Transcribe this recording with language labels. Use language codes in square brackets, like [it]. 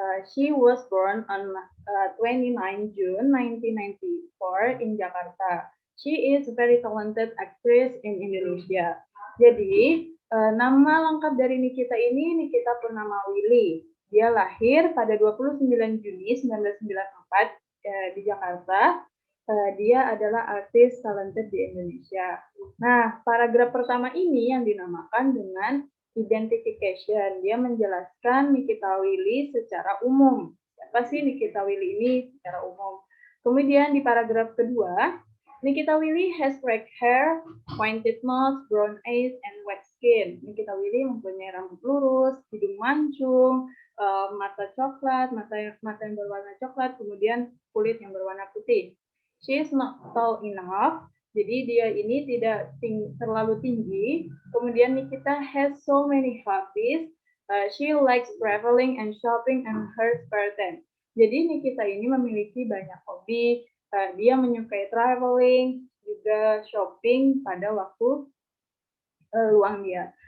[en] She was born on 29 June 1994 in Jakarta. She is a very talented actress in Indonesia. [id] Jadi, nama lengkap dari Nikita ini Nikita Purnamawili. Dia lahir pada 29 Juni 1994 di Jakarta. Dia adalah artis talented di Indonesia. Nah, paragraf pertama ini yang dinamakan dengan identification. Dia menjelaskan Nikita Willy secara umum. Siapa sih [en] Nikita Willy ini secara umum? Kemudian di paragraf kedua, Nikita Willy has black hair, pointed nose, brown eyes, and white skin. [id] Nikita Willy mempunyai rambut lurus, hidung mancung, mata coklat, mata yang berwarna coklat, kemudian kulit yang berwarna putih. [en] She is not tall enough. [id] Jadi dia ini tidak terlalu tinggi. Kemudian [en] Nikita has so many hobbies. She likes traveling and shopping and her spare time. [id] Jadi Nikita ini memiliki banyak hobi. Dia menyukai traveling, juga shopping pada waktu luang dia.